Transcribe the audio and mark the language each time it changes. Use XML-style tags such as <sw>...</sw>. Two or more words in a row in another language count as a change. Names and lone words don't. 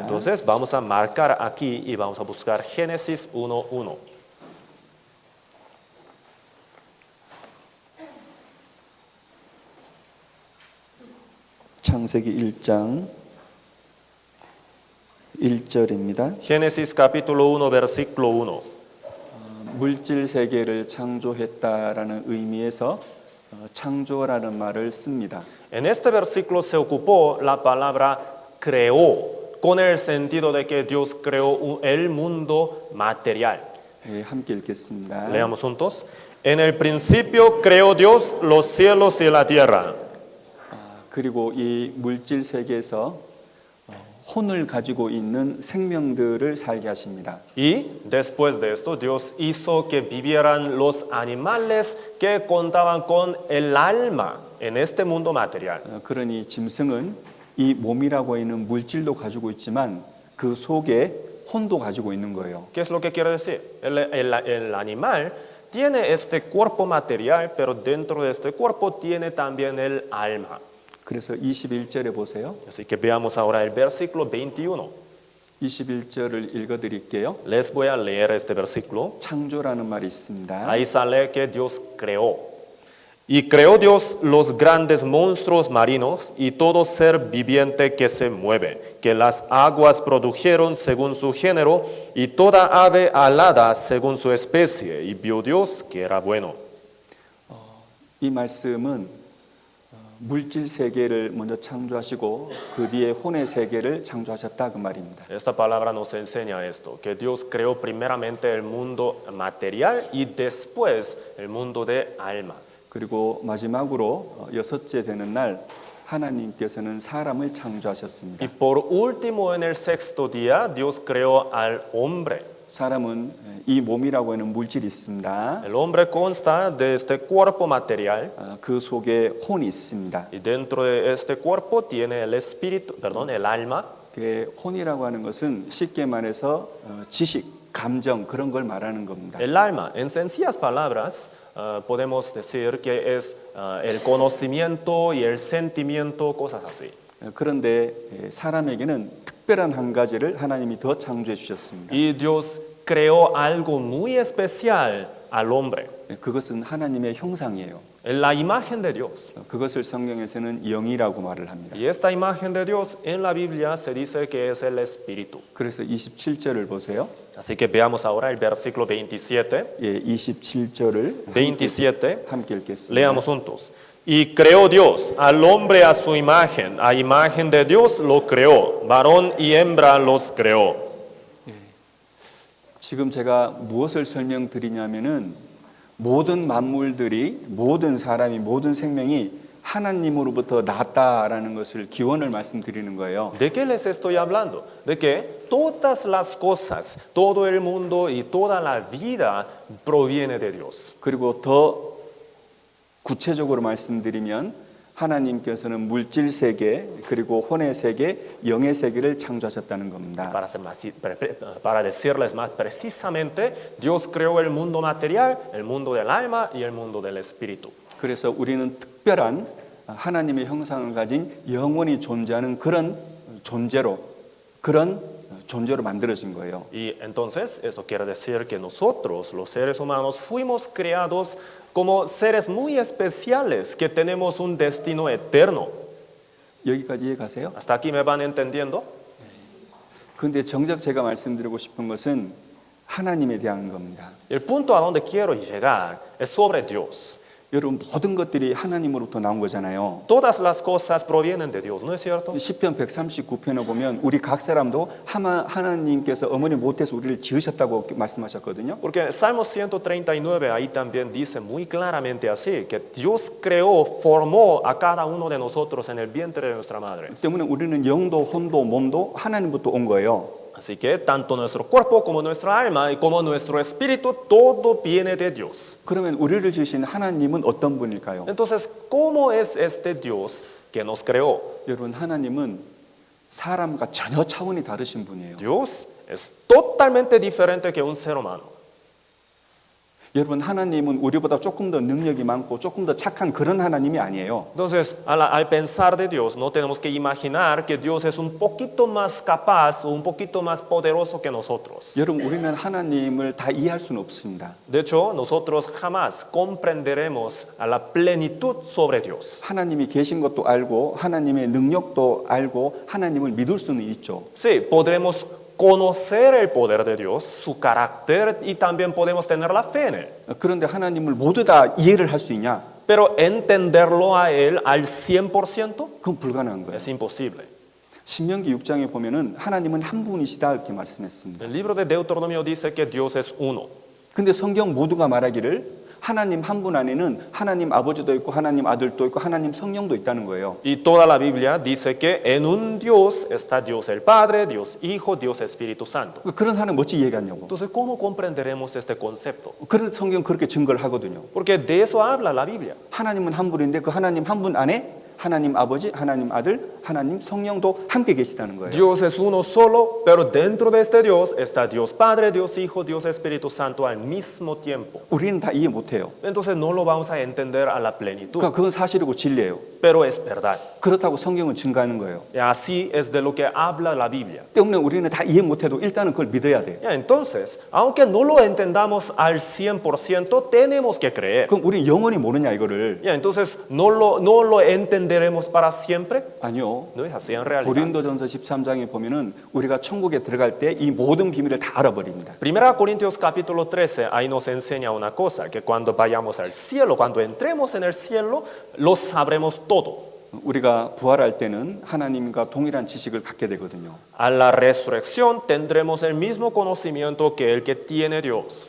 <es>Entonces vamos a marcar aquí y vamos a buscar Génesis 1:1.</es> <ko>창세기 1장 1절입니다.</ko> <es>Génesis capítulo 1 versículo 1.</es> <ko>물질 세계를 창조했다라는 의미에서 창조라는 말을 씁니다.</ko> <es>En este versículo se ocupó la palabra creó con el sentido de que Dios creó el mundo material.</es> <ko>함께 읽겠습니다.</ko> <es>Leamos juntos. En el principio creó Dios los cielos y la tierra.</es> <ko>그리고 이 물질 세계에서 혼을 가지고 있는 생명들을 살게 하십니다.</ko> <es>Y después de esto Dios hizo que vivieran los animales que contaban con el alma en este mundo material.</es> <ko>그러니 짐승은 이 몸이라고 있는 물질도 가지고 있지만 그 속에 혼도 가지고 있는 거예요.</ko> <es>¿Qué es lo que quiere decir? El animal tiene este cuerpo material, pero dentro de este cuerpo tiene también el alma.</es> <ko>그래서 21절에 보세요.</ko> <es>Así que veamos ahora el versículo 21.</es> <ko>21절을 읽어드릴게요.</ko> <es>Les voy a leer este versículo.</es> <ko>창조라는 말이 있습니다.</ko> <es>Ahí sale que Dios creó. Y creó Dios los grandes monstruos marinos y todo ser viviente que se mueve, que las aguas produjeron según su género, y toda ave alada según su especie. Y vio Dios que era bueno.</es> <ko>이 말씀은 물질 세계를 먼저 창조하시고 그 뒤에 혼의 세계를 창조하셨다 그 말입니다.</ko> <es>Esta palabra nos enseña esto, que Dios creó primeramente el mundo material y después el mundo de alma.</es> <ko>그리고 마지막으로 여섯째 되는 날 하나님께서는 사람을 창조하셨습니다.</ko> <es>Y por último, en el sexto día, Dios creó al hombre.</es> <ko>사람은 이 몸이라고 하는 물질이 있습니다.</ko> <es>El hombre consta de este cuerpo material</es> <ko>그 속에 혼이 있습니다.</ko> <es>y dentro de este cuerpo tiene el espíritu, perdón, el alma.</es> <ko>그 혼이라고 하는 것은 쉽게 말해서 지식, 감정 그런 걸 말하는 겁니다.</ko> <es>El alma, en sencillas palabras, podemos decir que es el conocimiento y el sentimiento, cosas así.</es> <ko>그런데 사람에게는 특별한 한 가지를 하나님이 더 창조해 주셨습니다.</ko> <es>Y Dios creó algo muy especial al hombre,</es> <ko>그것은 하나님의 형상이에요.</ko> <es>la imagen de Dios.</es> <ko>그것을 성경에서는 영이라고 말을 합니다.</ko> <es>Y esta imagen de Dios en la Biblia se dice que es el espíritu.</es> <ko>그래서 27절을 보세요.</ko> <es>Así que veamos ahora el versículo 27.</es> <ko>예, 27절을</ko> <es>27.</es> <ko>함께 읽겠습니다.</ko> <es>Leamos juntos. Y creó Dios al hombre a su imagen, a imagen de Dios lo creó, varón y hembra los creó.</es> <ko>지금 제가 무엇을 설명드리냐면은 모든 만물들이 모든 사람이 모든 생명이 하나님으로부터 났다라는 것을 기원을 말씀드리는 거예요.</ko> <es>¿De qué les estoy hablando? De que todas las cosas, todo el mundo y toda la vida proviene de Dios.</es> <ko>그리고 더 구체적으로 말씀드리면 하나님께서는 물질 세계 그리고 혼의 세계, 영의 세계를 창조하셨다는 겁니다.</ko> <es>Para decirles más precisamente, Dios creó el mundo material, el mundo del alma y el mundo del espíritu.</es> <ko>그래서 우리는 특별한 하나님의 형상을 가진 영원히 존재하는 그런 존재로 만들어진 거예요.</ko> <es>Y entonces eso quiere decir que nosotros, los seres humanos, fuimos creados como seres muy especiales que tenemos un destino eterno.</es> <ko>여기까지 이해 가세요?</ko> <es>¿Hasta aquí me van entendiendo?</es> <ko>그런데 정작 제가 말씀드리고 싶은 것은 하나님에 대한 겁니다.</ko> <es>El punto a donde quiero llegar es sobre Dios.</es> <ko>여러분 모든 것들이 하나님으로부터 나온 거잖아요.</ko> <es>Todas las cosas provienen de Dios, ¿no es cierto?</es> <ko>시편 139편에 보면 우리 각 사람도 하나님께서 어머니 못해서 우리를 지으셨다고 말씀하셨거든요.</ko> <es>Porque Salmo 139 ahí también dice muy claramente así, que Dios creó, formó a cada uno de nosotros en el vientre de nuestra madre.</es> <ko>때문에 우리는 영도 혼도 몸도 하나님부터 온 거예요.</ko> <es>Así que tanto nuestro cuerpo como nuestra alma y como nuestro espíritu, todo viene de Dios.</es> <ko>그러면 우리를 지으신 하나님은 어떤 분일까요?</ko> <es>Entonces, ¿cómo es este Dios que nos creó?</es> <ko>여러분 하나님은 사람과 전혀 차원이 다르신 분이에요.</ko> <es>Dios es totalmente diferente que un ser humano.</es> <ko>여러분 하나님은 우리보다 조금 더 능력이 많고 조금 더 착한 그런 하나님이 아니에요.</ko> <es>Entonces, al pensar de Dios, no tenemos que imaginar que Dios es un poquito más capaz o un poquito más poderoso que nosotros.</es> <ko>여러분 우리는 하나님을 다 이해할 수는 없습니다.</ko> <es>De hecho, nosotros jamás comprenderemos a la plenitud sobre Dios.</es> <ko>하나님이 계신 것도 알고 하나님의 능력도 알고 하나님을 믿을 수는 있죠.</ko> <es>Sí, podremos conocer el poder de Dios, su carácter y también podemos tener la fe en él.</es> <ko>그런데 하나님을 모두 다 이해를 할 수 있냐?</ko> <es>Pero entenderlo a él al 100%</es> <ko>그건 불가능한 거예요.</ko> <es>es imposible.</es> <ko>신명기 6장에 보면은 하나님은 한 분이시다 이렇게 말씀했습니다.</ko> <es>El libro de Deuteronomio dice que Dios es uno.</es> <ko>근데 성경 모두가 말하기를 하나님 한 분 안에는 하나님 아버지도 있고 하나님 아들도 있고 하나님 성령도 있다는 거예요.</ko> <es>Y toda la Biblia dice que en un Dios está Dios el Padre, Dios Hijo, Dios Espíritu Santo.</es> <ko>그런 하나님 어찌 이해하냐고.</ko> <es>Entonces, ¿cómo comprenderemos este concepto?</es> <ko>그런 성경 그렇게 증거를 하거든요.</ko> <es>Porque de eso habla la Biblia.</es> <ko>하나님은 한 분인데 그 하나님 한 분 안에 하나님 아버지, 하나님 아들, 하나님 성령도 함께 계시다는 거예요.</ko> <es>Dios es uno solo, pero dentro de este Dios está Dios Padre, Dios Hijo, Dios Espíritu Santo al mismo tiempo.</es> <ko>우리는 다 이해 못해요.</ko> <es>Entonces no lo vamos a entender a la plenitud,</es> <ko>그러니까 그건 사실이고 진리예요.</ko> <es>pero es verdad.</es> <ko>그렇다고 성경은 증거하는 거예요.</ko> <es>Y así es de lo que habla la Biblia.</es> <ko>때문에 우리는 다 이해 못해도 일단은 그걸 믿어야 돼.</ko> <es>Ya, entonces, aunque no lo entendamos al 100%, tenemos que creer.</es> <ko>그럼 우리 영원히 모르냐 이거를?</ko> <es>Ya, entonces, ¿no lo entenderemos para siempre?</es> <ko>아니요.</ko> <es>No es así en realidad.</es> <ko>고린도전서 13장에 보면은 우리가 천국에 들어갈 때 이 모든 비밀을 다 알아버립니다.</ko> <es>Primera Corintios capítulo 13, ahí nos enseña una cosa, que cuando vayamos al cielo, cuando entremos en el cielo, lo sabremos todo.</es> <ko>우리가 부활할 때는 하나님과 동일한 지식을 갖게 되거든요.</ko> <es>A la resurrección tendremos el mismo conocimiento que el que tiene Dios.</es>